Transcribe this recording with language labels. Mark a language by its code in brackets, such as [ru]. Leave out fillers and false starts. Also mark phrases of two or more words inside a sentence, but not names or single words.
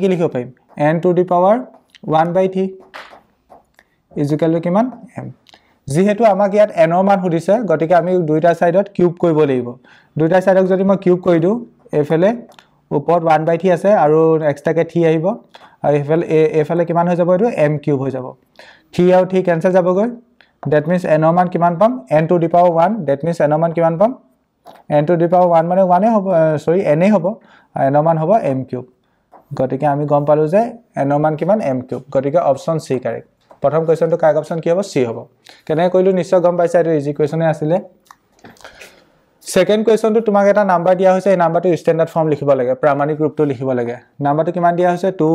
[as] লিখিব পাৰিম [en] n to the power 1/3 is equal to [as] কিমান m যেহেতু আমাক ইয়াত n ৰ মান সুধিছে গতিকে আমি দুইটা সাইডত কিউব কৰিব লাগিব দুইটা সাইডক যদি মই কিউব কৰি দিও এফালে ওপৰত 1/3 আছে আৰু এক্সট্ৰাকে 3 আহিব আৰু এফালে কিমান হৈ যাব এটো m কিউব হৈ যাব 3 আৰু 3 কেনসেল যাবগৈ [en] that means [as] n ৰ মান কিমান পাম [en] n to the power 1 that means [as] n ৰ মান কিমান পাম [en] n to the power 1 [as] মানে 1 এ হ'ব সৰি n এ হ'ব n ৰ মান হ'ব m কিউব গতিকে আমি গম পালো যে n ৰ মান কিমান m কিউব গতিকে [en] option C correct [as] প্ৰথম [en] questionটো correct option [as] কি হ'ব সি হ'ব কেনে কইলো নিশ্চয় গম পাইছা এটো [en] easy questionে [as] আছিল [en] second questionটো [as] তোমাক এটা নাম্বাৰ দিয়া হৈছে এই নাম্বাৰটো [en] standard form [as] লিখিব লাগে প্ৰামাণিক ৰূপটো লিখিব লাগে নাম্বাৰটো কিমান দিয়া হৈছে